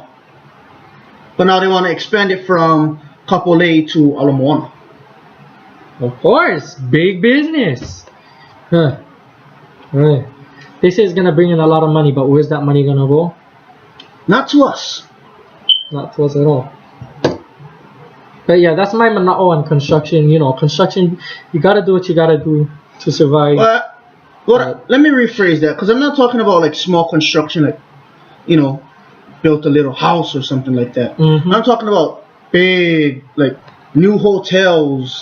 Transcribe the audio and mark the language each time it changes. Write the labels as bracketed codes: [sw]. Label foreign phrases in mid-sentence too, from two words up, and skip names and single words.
[en] But now they want to expand it from Kapolei to Ala Moana. Of course, big business. Right. They say it's gonna bring in a lot of money, but where's that money gonna go? Not to us. Not to us at all. But yeah, that's my manaʻo on construction. You know, construction, you gotta do what you gotta do to survive. Let me rephrase that, because I'm not talking about like small construction, like, you know, built a little house or something like that. I'm talking about big, like, new hotels,